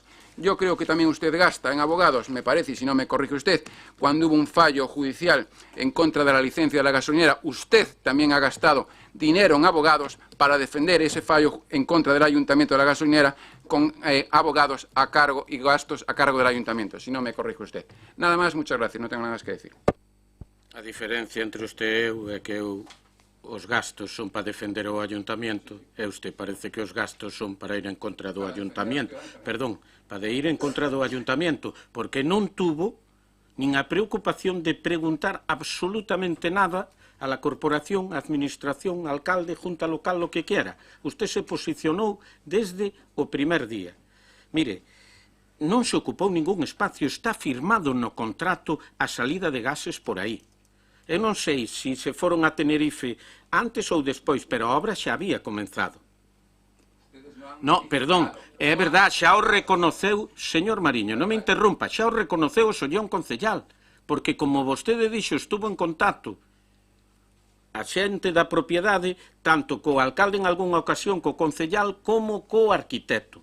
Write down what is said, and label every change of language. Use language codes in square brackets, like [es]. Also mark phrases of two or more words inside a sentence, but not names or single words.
[es] Yo creo que también usted gasta en abogados, me parece, y si no me corrige usted, cuando hubo un fallo judicial en contra de la licencia de la gasolinera, usted también ha gastado dinero en abogados para defender ese fallo en contra del ayuntamiento de la gasolinera con abogados a cargo y gastos a cargo del ayuntamiento, si no me corrige usted. Nada más, muchas gracias, no tengo nada más que decir. [gl] A diferencia entre usted e eu é que os gastos son para defender o ayuntamiento e usted parece que os gastos son para ir en contra do ayuntamiento. Perdón, para ir en contra do ayuntamiento, porque non tuvo nin a preocupación de preguntar absolutamente nada a la corporación, administración, alcalde, junta local, lo que quiera. Usted se posicionou desde o primer día. Mire, non se ocupou ningún espacio, está firmado no contrato a salida de gases por aí. Eu non sei se se foron a Tenerife antes ou despois, pero a obra xa había comenzado. No, perdón, é verdad, xa o reconoceu, señor Mariño, non me interrumpa, xa o reconoceu o Sollón Concellal, porque como vostede dixo, estuvo en contacto a xente da propiedade, tanto co alcalde en algunha ocasión, co concellal, como co arquitecto.